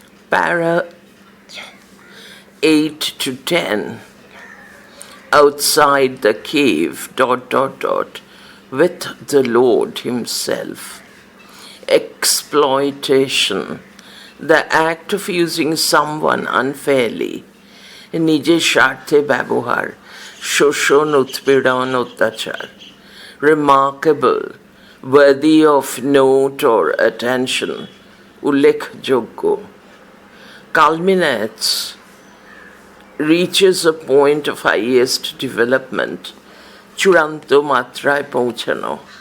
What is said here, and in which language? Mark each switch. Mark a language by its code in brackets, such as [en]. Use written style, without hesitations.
[en] Para 8 to 10. Outside the cave, ... with the Lord Himself. Exploitation, the act of using someone unfairly. [bn] নিজের স্বার্থে ব্যবহার, শোষণ, উৎপীড়ন, অত্যাচার. [en] Remarkable, worthy of note or attention, উল্লেখযোগ্য. Culminates, reaches a point of highest development, [bn] চূড়ান্ত মাত্রায় পৌঁছানো.